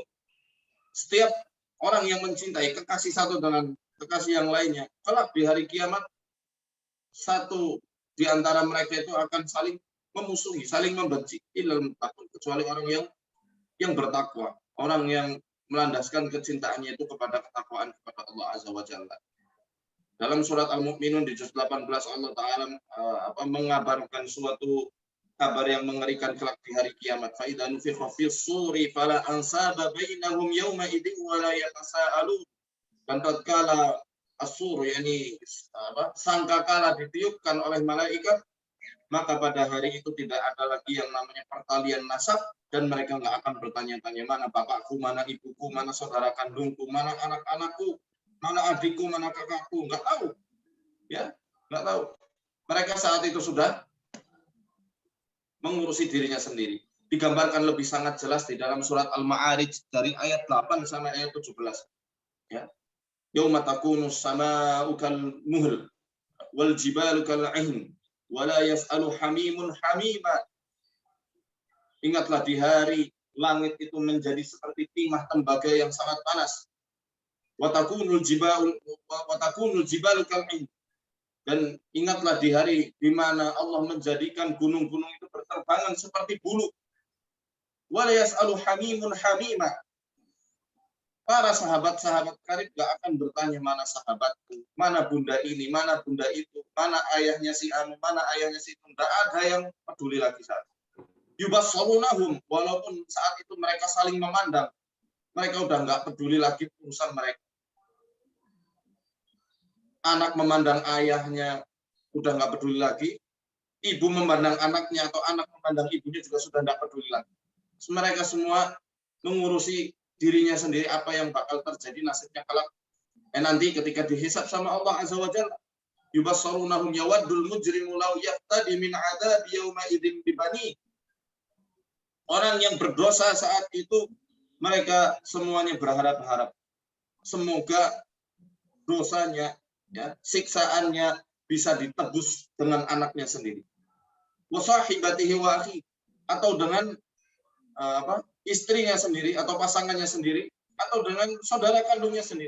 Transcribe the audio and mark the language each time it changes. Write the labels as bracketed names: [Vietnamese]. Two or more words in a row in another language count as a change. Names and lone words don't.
[Indonesian] setiap orang yang mencintai kekasih satu dengan kekasih yang lainnya, kelak di hari kiamat satu di antara mereka itu akan saling memusuhi, saling membenci, kecuali orang yang bertakwa, orang yang melandaskan kecintaannya itu kepada ketakwaan kepada Allah [Arabic] عز وجل. [Indonesian] Dalam surat Al-Mu'minun di juz 18 Allah Ta'ala mengabarkan suatu kabar yang mengerikan kelak di hari kiamat. [Arabic] فإذا نفخ في الصور فلا أنساب بينهم يومئذ ولا يتساءلون. [Indonesian] Dan tatkala as-sur, yakni sangkakala ditiupkan oleh malaikat, maka pada hari itu tidak ada lagi yang namanya pertalian nasab, dan mereka nggak akan bertanya-tanya mana bapakku, mana ibuku, mana saudara kandungku, mana anak-anakku, mana adikku, mana kakakku, nggak tahu. Ya, nggak tahu. Mereka saat itu sudah mengurusi dirinya sendiri. Digambarkan lebih sangat jelas di dalam surat Al-Ma'arij dari ayat 8 sampai ayat 17. Ya. [Arabic] يوم تكون السماء كالمهل والجبال كالعهن ولا يسأل حميم حميما. [Indonesian] Ingatlah di hari langit itu menjadi seperti timah tembaga yang sangat panas. [Arabic] وتكون الجبال كالعهن. [Indonesian] Dan ingatlah di hari di mana Allah menjadikan gunung-gunung itu berterbangan seperti bulu. [Arabic] ولا يسأل حميم حميما. [Indonesian] Para sahabat-sahabat karib gak akan bertanya mana sahabatku, mana bunda ini, mana bunda itu, mana ayahnya si anu, mana ayahnya si itu. Gak ada yang peduli lagi saat itu. Yubassarunahum, walaupun saat itu mereka saling memandang, mereka udah gak peduli lagi urusan mereka. Anak memandang ayahnya udah nggak peduli lagi, ibu memandang anaknya atau anak memandang ibunya juga sudah nggak peduli lagi. Mereka semua mengurusi dirinya sendiri, apa yang bakal terjadi nasibnya kelak. Nanti ketika dihisab sama Allah [Arabic] عز وجل, يبصرونهم يود المجرم لو يفتدي من عذاب يومئذ ببنيه. [Indonesian] Orang yang berdosa saat itu mereka semuanya berharap-harap semoga dosanya, ya, siksaannya bisa ditebus dengan anaknya sendiri. [Arabic] وصاحبته وأخيه, [Indonesian] atau dengan istrinya sendiri atau pasangannya sendiri, atau dengan saudara kandungnya sendiri.